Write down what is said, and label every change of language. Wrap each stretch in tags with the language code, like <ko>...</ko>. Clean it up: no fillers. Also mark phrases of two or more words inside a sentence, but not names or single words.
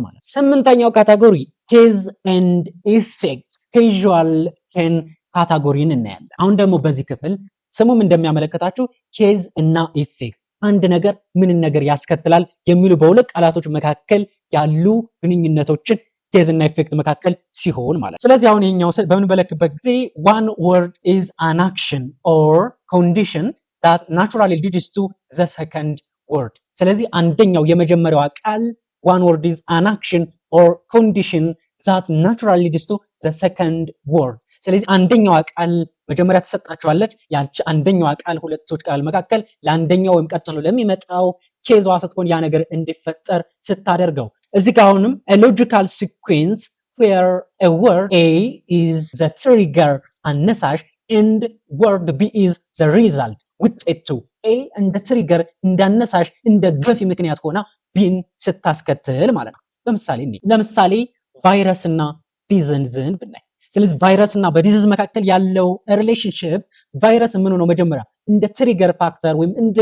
<am>ማለት። ስምንተኛው ካታጎሪ</am> <en>cause and effect causal</en> <am>ኬን ካታጎሪን እናያለን። አሁን ደግሞ በዚህ ክፍል ስሙም እንደሚያመለክታችሁ ኬዝ እና ኢፌክት አንድ ነገር ምንን ነገር ያስከትላል የሚሉ በሁለት ቃላቶች መካከል ያሉ ግንኙነቶችን ኬዝ እና ኢፌክት መካከል ሲሆን ማለት። ስለዚህ አሁን ይሄኛው በምንመለከትበት ጊዜ</am> <en>one word is an action or condition that naturally leads to the second word።</en> <am>ስለዚህ አንደኛው የመጀመሪያው ቃል</am> <en>one word is an action or condition that naturally leads to the second word።</en> <am>ስለዚህ አንደኛው ቃል መጀመሪያ ተሰጣቸዋለች። ያቺ አንደኛው ቃል ሁለቶች ቃል መካከል ለአንደኛው ወይም ቀጥሎ ለሚመጣው ኬዟ ስትሆን ያ ነገር እንዲፈጠር ስታደርገው እዚህ ጋር አሁንም</am> <en>a logical sequence where a word A is the trigger</en> <am>አነሳሽ</am> <en>and word B is the result</en> <am>ውጤቱ A እንደ ትሪገር እንዳነሳሽ እንደ ገፊ ምክንያት ሆና ቢን ስታስከትል ማለት ነው። ለምሳሌ ቫይረስ እና ዲዝዝን ብናይ ስለዚህ ቫይረስ እና በዲዚዝ መካከል ያለው ሪሌሽንሺፕ ቫይረስ ምን ነው መጀመሪያ እንደ</am> <en>trigger factor</en> <am>ወይም እንደ</am>